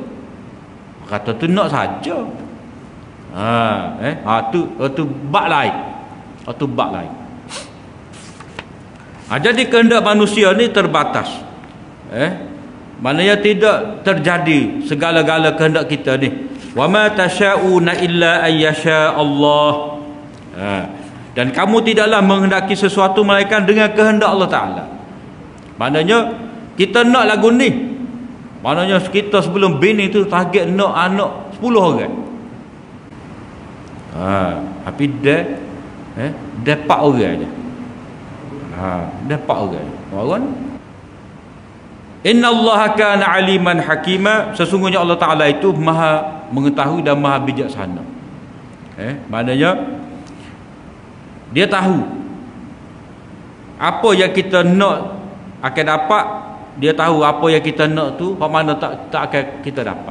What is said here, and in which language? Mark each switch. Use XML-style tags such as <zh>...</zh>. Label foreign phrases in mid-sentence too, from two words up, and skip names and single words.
<ms>Kata tu nak saja. Tu bab lain. Tu bab lain. Jadi kehendak manusia ni terbatas. Maknanya tidak terjadi segala-gala kehendak kita ni.</ms> <ar>وما تشاؤون إلا أن يشاء الله.</ar> <ms>Dan kamu tidaklah menghendaki sesuatu melainkan dengan kehendak Allah Ta'ala. Maknanya kita nak lagu ni, maknanya kita sebelum bini tu target nak anak 10 orang. Tapi dia 4 orang je. Dia 4 orang. Orang</ms> <ar>إن الله كان عليما حكيما,</ar> <ms>sesungguhnya Allah Ta'ala itu maha mengetahui dan maha bijaksana. Maknanya dia tahu apa yang kita nak akan dapat. Dia tahu apa yang kita nak tu apa mana tak akan kita dapat.</ms>